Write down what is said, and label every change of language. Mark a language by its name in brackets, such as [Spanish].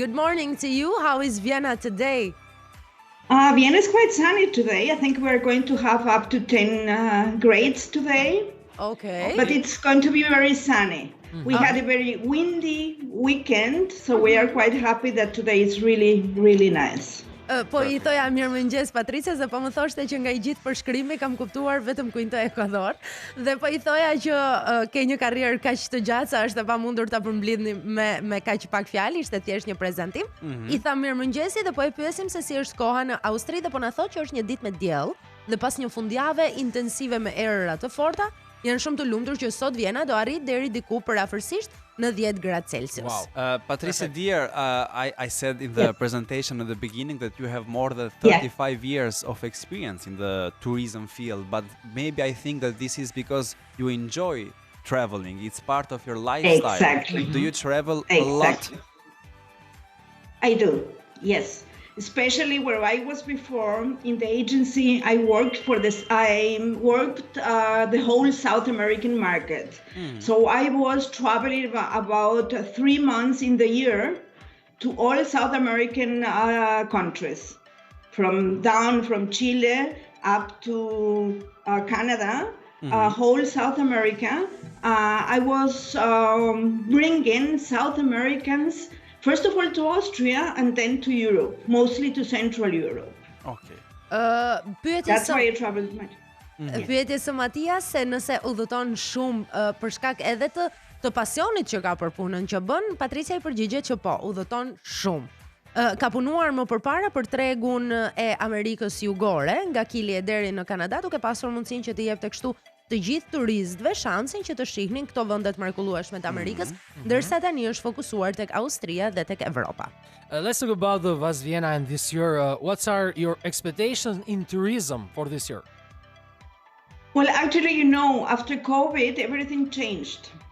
[English] Good morning to you. How is Vienna today? Vienna is quite sunny today. I think we're going to have up to 10 grades today. Okay. But it's going to be very sunny. We had a very windy weekend, so we are quite happy that today is really, really nice. [Albanian] Po I thoja mirëmëngjes Patricia, se po më thoshte që nga I gjithë përshkrimi kam kuptuar vetëm Quito-Ekuador dhe po I thoja që ke një karrierë kaq të gjatë sa është e pamundur ta përmbledhni me kaq pak fjalë, ishte thjesht një prezantim. I tha mirëmëngjesi dhe po e pyesim se si është koha në Austri dhe po na thotë që është një ditë me diell dhe pas një fundjavë intensive me erëra të forta, janë shumë të lumtur që sot Vienna do arrit deri diku përafërsisht në 10 gradë Celsius. [English] Wow. Patricia, dear, I said in the presentation at the beginning that you have more than 35 years of experience in the tourism field, but maybe I think that this is because you enjoy traveling. It's part of your lifestyle. Exactly. Do you travel a lot? I do, yes. Especially where I was before in the agency, I worked the whole South American market. So I was traveling about 3 months in the year to all South American countries, from Chile up to Canada, whole South America. I was bringing South Americans first of all to Austria and then to Europe, mostly to Central Europe. Okay. That's why I traveled much. [Albanian] Pyetje së Matias se nëse udhëton shumë për shkak edhe të pasionit që ka për punën që bën, Patricia I përgjigjet që po, udhëton shumë. Ka punuar më përpara për tregun e Amerikës Jugore, nga Kili deri në Kanada, duke pasur mundësinë që të jepte kështu të gjithë turistëve shansin që të shihnin këto vendet mrekullueshme të Amerikës, ndërsa tani është fokusuar tek Austria dhe tek Evropa. [English] Let's talk about the Vas Vienna and this year. What are your expectations in tourism for this year? Well, actually, after COVID, everything changed.